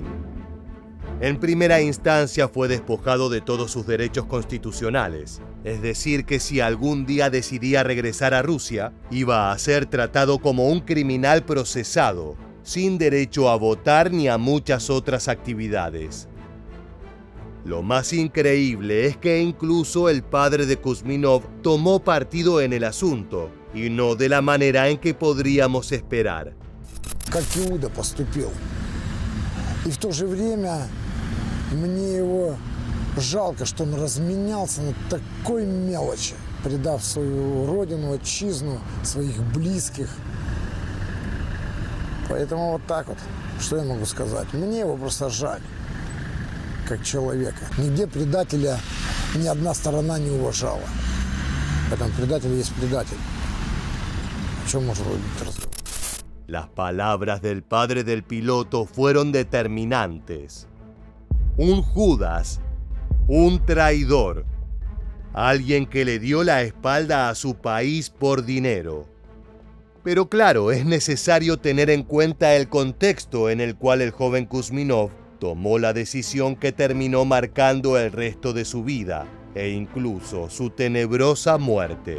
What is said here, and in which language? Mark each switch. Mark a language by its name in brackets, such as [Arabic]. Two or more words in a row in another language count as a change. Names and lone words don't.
[Spanish] En primera instancia fue despojado de todos sus derechos constitucionales, es decir, que si algún día decidía regresar a Rusia, iba a ser tratado como un criminal procesado, sin derecho a votar ni a muchas otras actividades. Lo más increíble es que incluso el padre de Kuzminov tomó partido en el asunto, y no de la manera en que podríamos esperar. [Russian] Как Иуда поступил. И в то же время мне его жалко, что он разменялся на такой мелочи, предав свою родину, отчизну, своих близких. Поэтому вот так вот, что я могу сказать? Мне его просто жаль. Как человека. Нигде предателя ни одна сторона не уважала. Поэтому предатель есть предатель. О чем может быть разговор? [Spanish] Las palabras del padre del piloto fueron determinantes. Un Judas, un traidor, alguien que le dio la espalda a su país por dinero. Pero claro, es necesario tener en cuenta el contexto en el cual el joven Kuzminov tomó la decisión que terminó marcando el resto de su vida e incluso su tenebrosa muerte.